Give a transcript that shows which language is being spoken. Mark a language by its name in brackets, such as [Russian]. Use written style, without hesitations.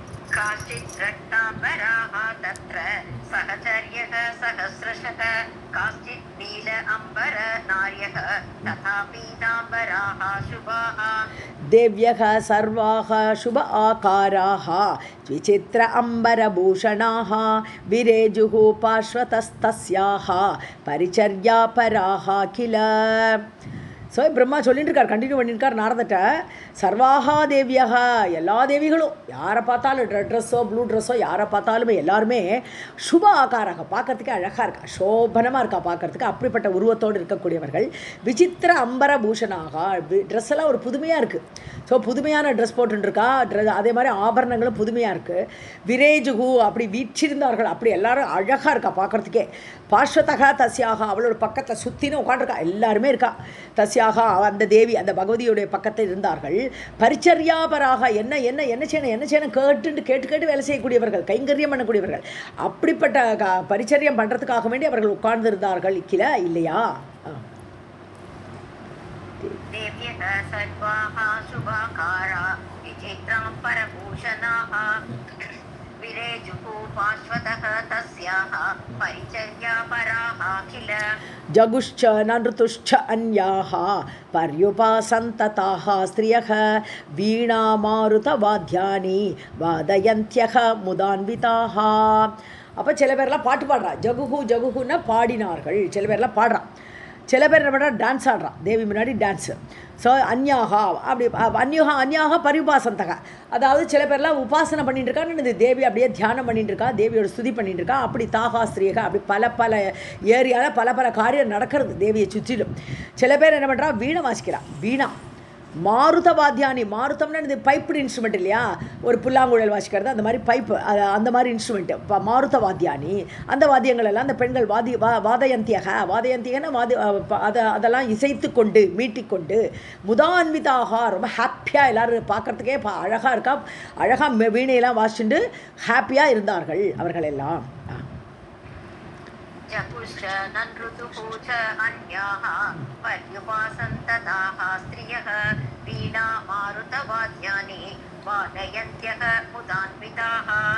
[Sanskrit] काश्चित् रक्ताम्बराः तत्र सहचर्यः सहस्रशः काश्चित् नील अम्बर नार्यः तथा पीताम्बराः शुभाः देव्यः सर्वाः शुभ आकाराः विचित्र अम्बरभूषणाः विरेजुः पार्श्वतस्तस्याः परिचर्यापराः किल. [Tamil] ஸோ பிரம்மா சொல்லிட்டு இருக்கார், கண்டினியூ பண்ணியிருக்கார் நாரதட்ட. [Sanskrit] சர்வாகா தேவியாக, [Tamil] எல்லா தேவிகளும் யாரை பார்த்தாலும் [English] red ட்ரெஸ்ஸோ blue ட்ரெஸ்ஸோ [Tamil] யாரை பார்த்தாலுமே எல்லாருமே [Sanskrit] சுப ஆகாராக, [Tamil] பார்க்கறதுக்கு அழகாக இருக்கா, சோபனமாக இருக்கா பார்க்கறதுக்கு, அப்படிப்பட்ட உருவத்தோடு இருக்கக்கூடியவர்கள். [Sanskrit] விசித்திர அம்பர பூஷணாக, [Tamil] ட்ரெஸ் எல்லாம் ஒரு புதுமையாக இருக்குது. ஸோ புதுமையான ட்ரெஸ் போட்டுருக்கா, அதே மாதிரி ஆபரணங்களும் புதுமையாக இருக்குது. விரேஜுகு, அப்படி வீற்றிருந்தார்கள், அப்படி எல்லாரும் அழகாக இருக்கா பார்க்குறதுக்கே. [Sanskrit] பார்ஸ்வதக தஸ்யாக, [Tamil] அவளோட பக்கத்தில் சுற்றின்னு உட்காந்துருக்கா, எல்லாருமே இருக்கா. தஸ்யாக, அந்த தேவி அந்த பகவதியுடைய பக்கத்தில் இருந்தார்கள். பரிச்சர்யாபராக, என்ன என்ன என்ன செய்யணும் என்ன செய்யணும் கேட்டு கேட்டு வேலை செய்யக்கூடியவர்கள், கைங்கரியம் பண்ணக்கூடியவர்கள். அப்படிப்பட்ட பரிச்சரியம் பண்ணுறதுக்காக வேண்டி அவர்கள் உட்கார்ந்திருந்தார்கள் இல்லையா? [Sanskrit] देव्यः सर्वाः शुभाकारा विचित्रां परभूषणाः विरेजुः पार्श्वतः तस्याः परिचर्यापराः किल. जगुश्च नृतुश्च अन्याः पर्युपासन्तताः स्त्रियः वीणामारुतवाद्यानि वादयन्त्यः मुदान्विताः. [Tamil] அப்போ சில பேர்லாம் பாட்டு பாடுறா, ஜகுகுன்னா பாடினார்கள், சில பேர்லாம் பாடுறான், சில பேர் என்ன பண்ணுறா டான்ஸ் ஆடுறான், தேவி முன்னாடி டான்ஸு. ஸோ அந்யாகா, அப்படி அந்யாக பரிபாசந்தகா, அதாவது சில பேர்லாம் உபாசனை பண்ணிட்டு இருக்கான்னு தேவி அப்படியே தியானம் பண்ணிட்டு இருக்கா, தேவியோட ஸ்துதி பண்ணிட்டு இருக்கா. அப்படி தாகா ஸ்திரீகா, அப்படி பல ஏரியாவில் பல காரியம் நடக்கிறது தேவியை சுற்றிலும். சில பேர் என்ன பண்ணுறா வீணை வாசிக்கிறா, வீணா. [Sanskrit] மாருத வாத்தியானி, [Tamil] மாருத்தம்னா இது [English] pipe instrument [Tamil] இல்லையா, ஒரு புல்லாங்குழல் வாசிக்கிறது அந்த மாதிரி பைப்பு, அந்த மாதிரி இன்ஸ்ட்ருமெண்ட்டு. இப்போ [Sanskrit] மாருத வாத்தியானி, [Tamil] அந்த வாத்தியங்கள் எல்லாம் அந்த பெண்கள் வாதயந்தியகன்னா அதெல்லாம் இசைத்து கொண்டு மீட்டிக்கொண்டு முதான்விதாக, ரொம்ப ஹாப்பியாக எல்லோரும் பார்க்குறதுக்கே அழகாக இருக்கா, அழகாக வீணையெல்லாம் வாசிச்சுட்டு ஹாப்பியாக இருந்தார்கள் அவர்கள் எல்லாம். [Sanskrit] जगुश्च ननृतुः च अन्याः पर्युपासन्तताः स्त्रियः वीणामारुतवाद्यानि वादयन्त्यः मुदान्विताः.